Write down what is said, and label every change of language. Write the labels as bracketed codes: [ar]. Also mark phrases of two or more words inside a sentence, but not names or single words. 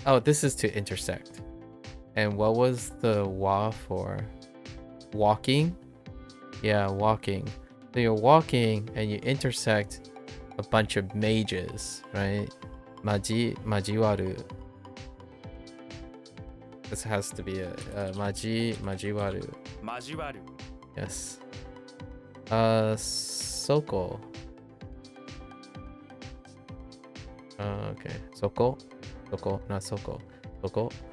[en] Oh, this is to intersect. And what was the wa for? Walking? Yeah, walking. So you're walking and you intersect a bunch of mages, right? Majiwaru. This has to be a majiwaru. [ja] 交わる [en] Yes. Soko. Okay. Soko, not Soko. Soko.